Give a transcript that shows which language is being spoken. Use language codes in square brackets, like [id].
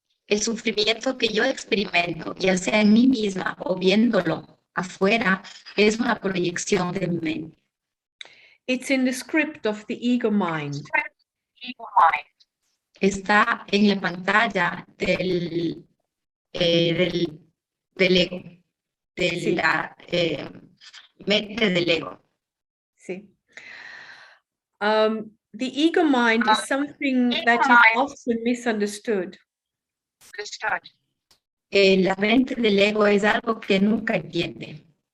[es] El sufrimiento que yo experimento, ya sea en mí misma o viéndolo afuera, es una proyección de mi mente. [en] It's in the script of the ego mind. [es] Está en la pantalla del ego, de Sí. la mente del ego. [en] See. The ego mind is something that is often misunderstood. [es] La mente del ego es algo que nunca entiende.